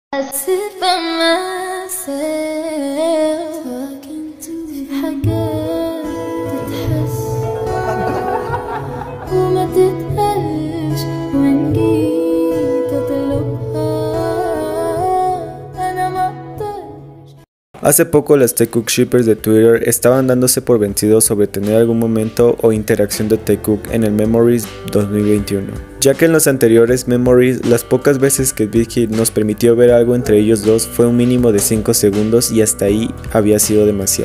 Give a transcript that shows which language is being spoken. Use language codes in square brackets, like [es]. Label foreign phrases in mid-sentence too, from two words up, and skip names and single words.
[en] sit by myself talking to [ar] في حاجات تتحس وما تتقالش وإن جيت أطلبها أنا ما أقدرش. [es] Hace poco las Taekook shippers de Twitter estaban dándose por vencidos sobre tener algún momento o interacción de Taekook en el Memories 2021, ya que en los anteriores Memories las pocas veces que Big Hit nos permitió ver algo entre ellos dos fue un mínimo de 5 segundos y hasta ahí había sido demasiado.